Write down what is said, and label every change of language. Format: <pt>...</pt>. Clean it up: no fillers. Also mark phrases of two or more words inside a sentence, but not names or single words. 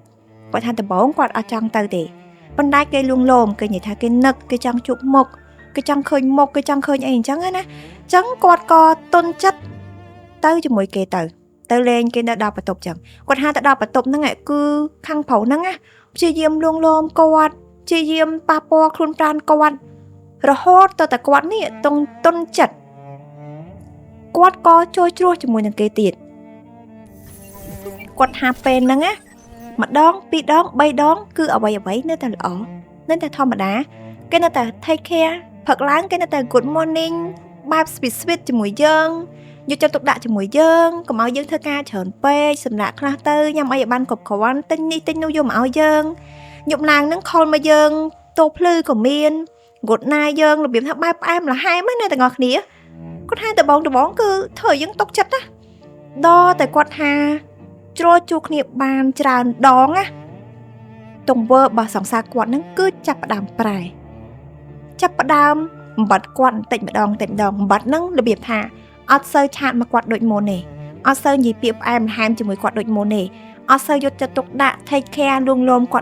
<km>គាត់ថាដំបូងគាត់អត់ចង់ទៅទេប៉ុន្តែគេលួងលោមគេនិយាយថាគេនឹកគេចង់ជួបមុខគេចង់ឃើញមុខគេចង់ឃើញអីអញ្ចឹងណាអញ្ចឹងគាត់ក៏ទុនចិត្តទៅជាមួយគេទៅលេងគេនៅដល់បន្ទប់អញ្ចឹងគាត់ថាទៅដល់បន្ទប់ហ្នឹងគឺខាងប្រុសហ្នឹងព្យាយាមលួងលោមគាត់ព្យាយាមប៉ះពាល់ខ្លួនប្រាណគាត់រហូតទៅតែគាត់នេះទុនចិត្តគាត់ក៏ជួយជ្រោះជាមួយនឹងគេទៀត គាត់ថាពេលហ្នឹងម្ដងពីរដង3ដងគឺអ្វីនៅតែល្អនៅតែធម្មតាគេនៅតែ</km> <en>take care</en> <km>ព្រឹកឡើងគេនៅតែ</km> <en>good morning</en> <km>បែប sweet ជាមួយយើងយកចិត្តទុកដាក់ជាមួយយើងកុំឲ្យយើងធ្វើការច្រើនពេកសម្រាប់ខ្លះទៅញ៉ាំអីឲ្យបានគ្រប់គ្រាន់ទិញនេះទិញនោះយកមកឲ្យយើងយប់ឡើងហ្នឹងខលមកយើងតោភ្លឺក៏មាន</km> <en>good night</en> <km>យើងរបៀបថាបែបផ្អែមល្ហែមណាទាំងអស់គ្នាគាត់ថាដំបងគឺធ្វើឲ្យយើងទុកចិត្ត ណាដល់តែគាត់ថាជ្រុលជួគ្នាបានច្រើនដងណាទង្វើរបស់សង្សារគាត់ហ្នឹងគឺចាប់ផ្ដើមប្រែចាប់ផ្ដើមបំបត្តិគាត់បន្តិចម្ដងបំបត្តិហ្នឹងរបៀបថាអត់សូវឆាតមកគាត់ដូចមុនទេអត់សូវនិយាយពាក្យផ្អែមល្ហែមជាមួយគាត់ដូចមុនទេអត់សូវយកចិត្តទុកដាក់</km> <en>take care</en> <km>លួងលោមគាត់</km>